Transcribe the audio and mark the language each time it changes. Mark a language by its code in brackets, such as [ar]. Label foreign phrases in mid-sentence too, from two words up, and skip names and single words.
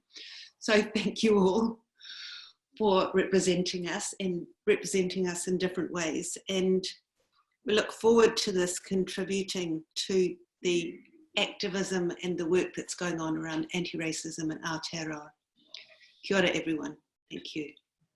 [en] So thank you all for representing us in different ways. And we look forward to this contributing to the activism and the work that's going on around anti-racism in Aotearoa. [mi] Kia ora, [en] everyone. Thank you.